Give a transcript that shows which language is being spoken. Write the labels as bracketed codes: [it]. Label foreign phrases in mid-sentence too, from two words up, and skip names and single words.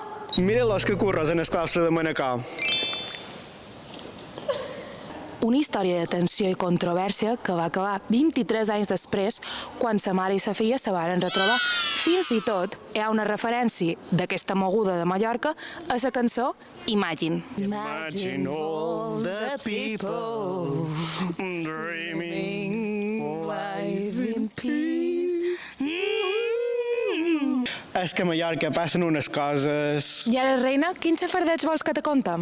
[ca] Mira-los que curros en el claustre de Manacor. Una història de tensió i controvèrsia que va acabar 23 anys després, quan sa mare i sa filla se varen retrobar. Fins i tot hi ha una referència d'aquesta moguda de Mallorca a la cançó Imagine. [en] Imagine all the people dreaming life in peace. [ca] És que a Mallorca passen unes coses... I ara, reina, quin xafardeig vols que te contem?